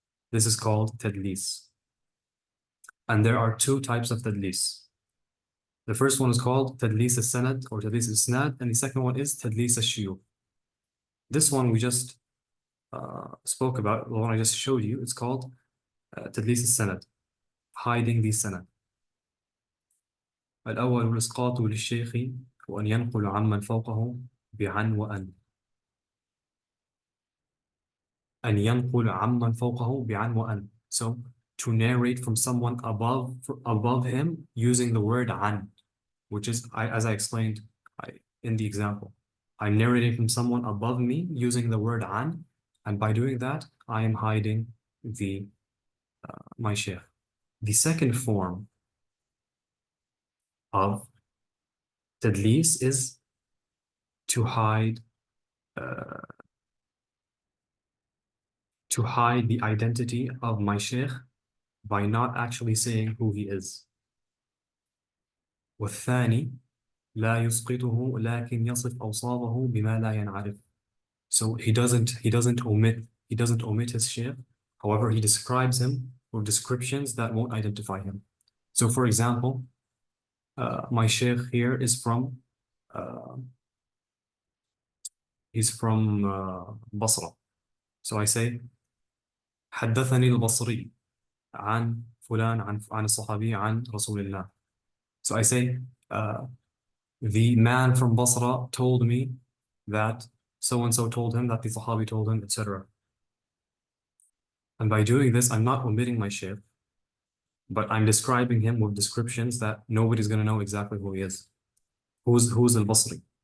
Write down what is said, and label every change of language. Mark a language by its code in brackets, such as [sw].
[en] This is called tadlis. And there are two types of tadlis. The first one is called tadlis al-sanad or tadlis al-isnad, and the second one is tadlis al-shuyukh. This one we just spoke about, the one I just showed you, it's called tadlis al-sanad, hiding the sanad. [ar] الأول الإسقاط للشيخ وأن ينقل عمن فوقه بعن وأن. أن ينقل عمن فوقه بعن وأن. [en] So to narrate from someone above him using the word an, which is, as I explained in the example, I'm narrating from someone above me using the word an, and by doing that, I am hiding my sheikh. The second form of tadlis is to hide to hide the identity of my sheikh by not actually saying who he is. [ar] والثاني لا يسقطه لكن يصف أوصافه بما لا ينعرف. [en] So he doesn't omit his sheikh. However, he describes him with descriptions that won't identify him. So for example, my sheikh here is uh, he's from Basra. So I say حدثني البصري عن فلان عن الصحابي عن رسول الله. So I say the man from Basra told me that so and so told him that the Sahabi told him, etc. And by doing this, I'm not omitting my sheikh, but I'm describing him with descriptions that nobody's going to know exactly who he is. Who's al-Basri?